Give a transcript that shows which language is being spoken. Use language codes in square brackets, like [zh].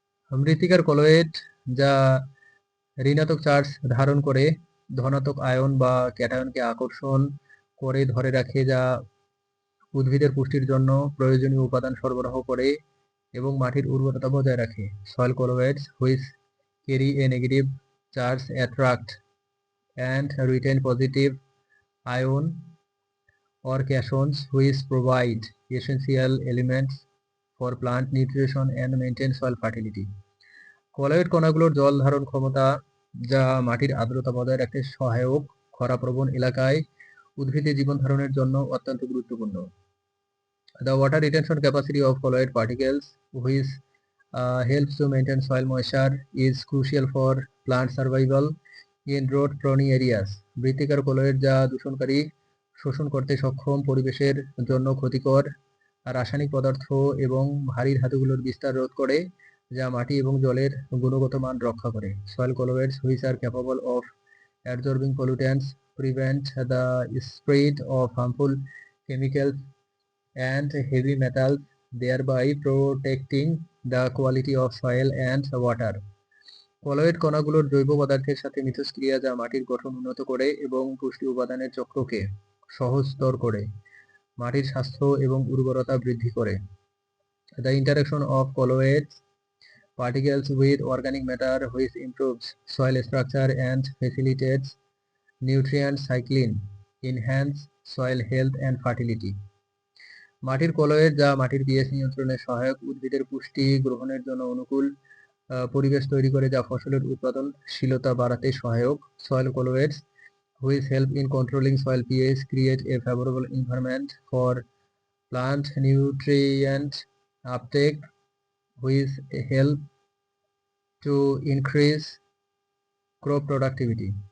[bn] মৃত্তিকার কলোয়েড, যা ঋণাত্মক চার্জ ধারণ করে, ধনাত্মক আয়ন বা ক্যাটায়নকে আকর্ষণ করে ধরে রাখে, যা উদ্ভিদের পুষ্টির জন্য প্রয়োজনীয় উপাদান সরবরাহ করে এবং মাটির উর্বরতা বজায় রাখে। [en] Soil colloids, which carry a negative charge, attract and retain positive ion or cations, which provide essential elements for plant nutrition and maintain soil fertility. [bn] Colloid কণাগুলোর জল ধারণ ক্ষমতা, যা মাটির আর্দ্রতা বজায় রাখতে সহায়ক, খরাপ্রবণ এলাকায় উদ্ভিদের জীবন ধারণের জন্য অত্যন্ত গুরুত্বপূর্ণ। [en] The water retention capacity of colloid particles, which helps to maintain soil moisture, is crucial for plant survival in drought-prone areas. [bn] মৃত্তিকার কলোয়েড, যা দূষণকারী শোষণ করতে সক্ষম, পরিবেশের জন্য ক্ষতিকর রাসায়নিক পদার্থ এবং ভারী ধাতুগুলোর বিস্তার রোধ করে, যা মাটি এবং জলের গুণগত মান রক্ষা করে। [en] Soil colloids, which are capable of absorbing pollutants, prevent the spread of harmful chemicals and heavy metals, thereby protecting the quality of soil and water. [bn] Colloid কণাগুলোর জৈব পদার্থের সাথে মিথস্ক্রিয়া, যা মাটির গঠন উন্নত করে এবং পুষ্টি উপাদানের চক্রকে সহজতর করে, মাটির স্বাস্থ্য এবং উর্বরতা বৃদ্ধি করে। [en] The interaction of colloid particles with organic matter, which improves soil structure and facilitates nutrient cycling, enhance soil health and fertility. [bn] মাটির কলয়েড, যা মাটির পিএইচ নিয়ন্ত্রণে সহায়ক, উদ্ভিদের পুষ্টি গ্রহণের জন্য অনুকূল পরিবেশ তৈরি করে, যা ফসলের উৎপাদনশীলতা বাড়াতে সহায়ক। [en] Soil colloids, which help in controlling soil pH, create a favorable environment for plant nutrient uptake, which help to increase crop productivity.